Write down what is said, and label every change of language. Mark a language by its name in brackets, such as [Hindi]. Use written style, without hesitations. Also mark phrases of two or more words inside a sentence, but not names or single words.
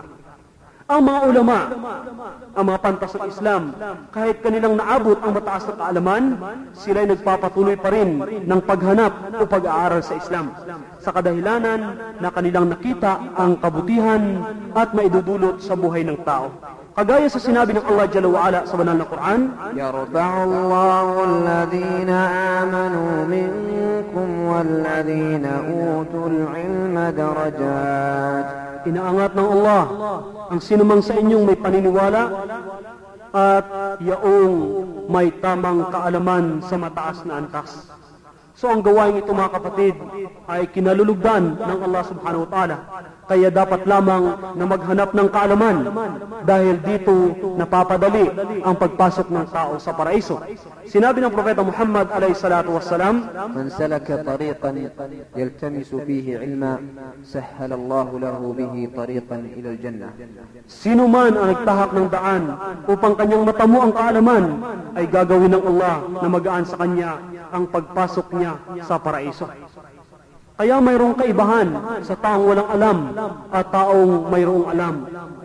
[Filipino] Ang mga ulama, ang mga pantas ng Islam, kahit kanilang naabot ang mataas na kaalaman, sila'y nagpapatuloy pa rin ng paghanap o pag-aaral sa Islam. Sa kadahilanan na kanilang nakita ang kabutihan at maidudulot sa buhay ng tao. Kagaya sa sinabi ng Allah [Arabic] جل وعلا [Filipino] sa banal na Quran, [Arabic] يرفع الله الذين آمنوا منكم والذين أوتوا العلم درجات. [Filipino] Inaangat ng Allah ang sinumang sa inyong may paniniwala at yaong may tamang kaalaman sa mataas na antas. So ang gawain ito mga kapatid ay kinalulugdan ng Allah [Arabic] سبحانه وتعالى. [Filipino] Kaya dapat lamang na maghanap ng kaalaman dahil dito napapadali ang pagpasok ng tao sa paraiso. Sinabi ng Propeta Muhammad [Arabic] عليه الصلاة والسلام, من سلك طريقا يلتمس فيه علما سهل الله له به طريقا إلى الجنة. [Filipino] Sino man ang nagtahak ng daan upang kanyang matamo ang kaalaman ay gagawin ng Allah na magaan sa kanya ang pagpasok niya sa paraiso. Kaya mayroong kaibahan sa taong walang alam at taong mayroong alam.